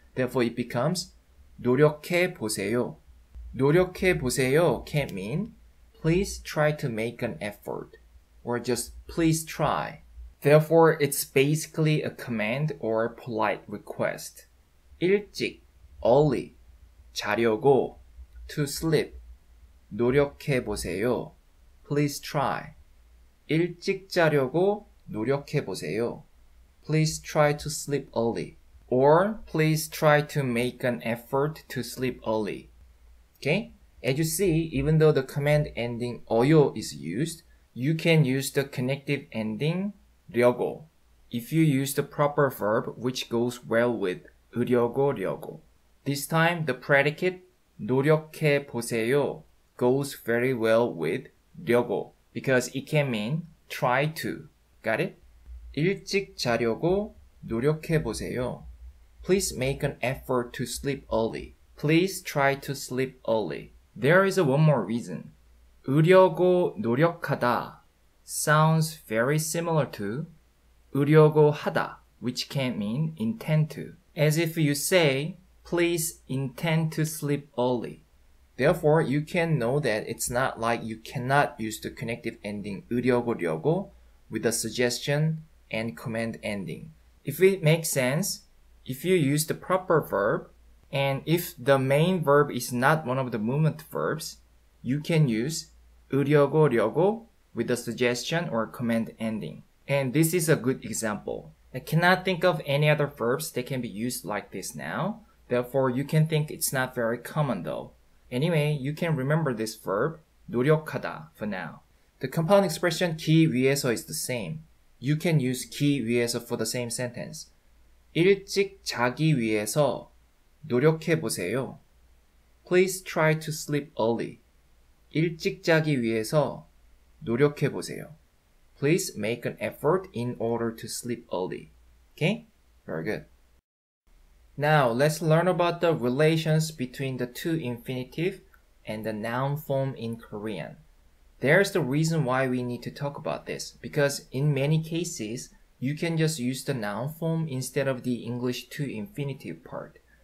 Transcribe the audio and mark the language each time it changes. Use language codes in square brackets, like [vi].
[en] Therefore, it becomes [ko] 노력해 보세요. [en] 노력해 보세요 can mean please try to make an effort or just please try. Therefore, it's basically a command or polite request. [ko] 일찍, early, 자려고, [en] to sleep, [ko] 노력해 보세요. [en] Please try. [ko] 일찍 자려고 노력해 보세요. [en] Please try to sleep early. Or please try to make an effort to sleep early. Okay? As you see, even though the command ending 어요 is used, you can use the connective ending 려고 if you use the proper verb which goes well with 려고. This time, the predicate [ko] 노력해 보세요 [en] goes very well with 려고 because it can mean try to. Got it? [ko] 일찍 자려고 노력해 보세요. [en] Please make an effort to sleep early. Please try to sleep early. There is one more reason. [ko] 으려고 노력하다 [en] sounds very similar to [ko] 으려고 하다, [en] which can mean intend to. As if you say, please intend to sleep early. Therefore, you can know that it's not like you cannot use the connective ending 으려고 with a suggestion and command ending. If it makes sense, if you use the proper verb, and if the main verb is not one of the movement verbs, you can use 려고 with a suggestion or command ending. And this is a good example. I cannot think of any other verbs that can be used like this now. Therefore, you can think it's not very common though. Anyway, you can remember this verb, 노력하다, for now. The compound expression 기 위해서 is the same. You can use 기 위해서 for the same sentence. [ko] 일찍 자기 위해서 노력해 보세요. [en] Please try to sleep early. [ko] 일찍 자기 위해서 노력해 보세요. [en] Please make an effort in order to sleep early. Okay? Very good. Now, let's learn about the relations between the two infinitive and the noun form in Korean. There's the reason why we need to talk about this, because in many cases, you can just use the noun form instead of the English to infinitive part.